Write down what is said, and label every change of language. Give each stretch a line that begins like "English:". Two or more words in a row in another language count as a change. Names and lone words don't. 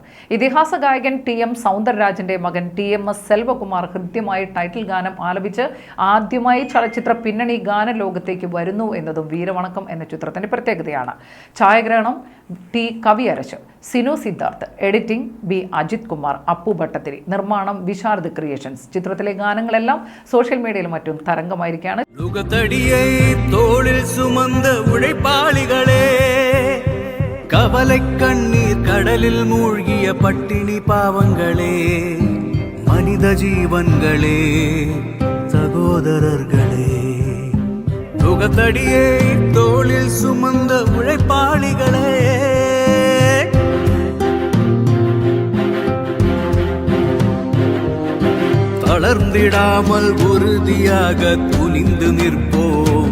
Malayalam: ഇതിഹാസ ഗായകൻ TM സൗന്ദരരാജന്റെ മകൻ TMS സെൽവകുമാർ ഹൃദ്യമായ ടൈറ്റിൽ ഗാനം ആലപിച്ച് ആദ്യമായി ചലച്ചിത്ര പിന്നണി ഗാനലോകത്തേക്ക് വരുന്നു എന്നതും വീരവണക്കം എന്ന ചിത്രത്തിന്റെ പ്രത്യേകതയാണ്. ഛായാഗ്രഹണം T കവിയരശ്, സിനു സിദ്ധാർത്ഥ്, എഡിറ്റിംഗ് B അജിത് കുമാർ, അപ്പു ഭട്ടത്തിരി, നിർമ്മാണം വിശാരദ ക്രിയേഷൻസ്. ചിത്രത്തിലെ ഗാനങ്ങളെല്ലാം സോഷ്യൽ മീഡിയയിലും മറ്റും തരംഗമായിരിക്കുകയാണ്.
Tamil: கவலை கண்ணீர் கடலில் மூழ்கிய பட்டினி பாவங்களே, மனித ஜீவன்களே, சகோதரர்களே, நுகத்தடியை தோளில் சுமந்த உழைப்பாளிகளே, தளர்ந்திடாமல் உறுதியாக துணிந்து நிற்போம்.